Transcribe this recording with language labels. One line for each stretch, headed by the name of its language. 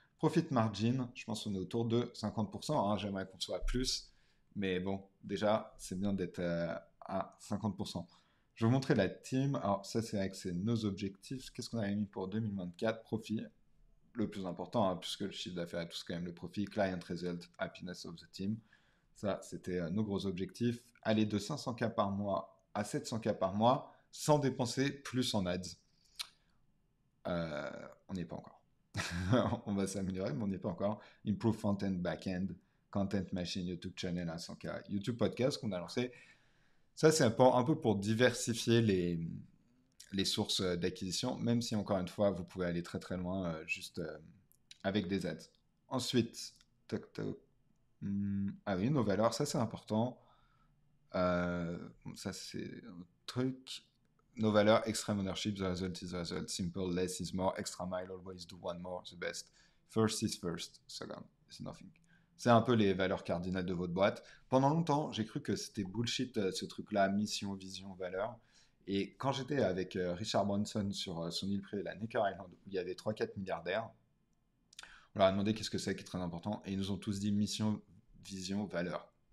French: Profit margin, je pense qu'on est autour de 50%. Hein. J'aimerais qu'on soit plus. Mais bon, déjà, c'est bien d'être à 50%. Je vais vous montrer la team. Alors, ça, c'est vrai que c'est nos objectifs. Qu'est-ce qu'on avait mis pour 2024? Profit, le plus important, hein, puisque le chiffre d'affaires est tout quand même le profit.
English: Client result, happiness of the team.
French: Ça, c'était nos gros objectifs. Aller de 500K par mois à 700K par mois sans dépenser plus en ads. On n'y est pas encore. On va s'améliorer, mais on n'y est pas encore.
English: Improve front-end, back-end, content machine, YouTube channel à 100K, YouTube podcast
French: qu'on a lancé. Ça, c'est un peu pour diversifier les sources d'acquisition, même si, encore une fois, vous pouvez aller très très loin juste avec des ads. Ensuite, toc toc. Ah oui, nos valeurs, ça c'est important. Ça c'est un truc. Nos valeurs,
English: extreme ownership, the result is the result, simple, less is more, extra mile, always do one more, the best. First is first, second is nothing.
French: C'est un peu les valeurs cardinales de votre boîte. Pendant longtemps, j'ai cru que c'était bullshit ce truc-là, mission, vision, valeur. Et quand j'étais avec Richard Branson sur son île privée, la Necker Island, où il y avait 3-4 milliardaires, on leur a demandé qu'est-ce que c'est qui est très important, et ils nous ont tous dit mission, vision, valeur.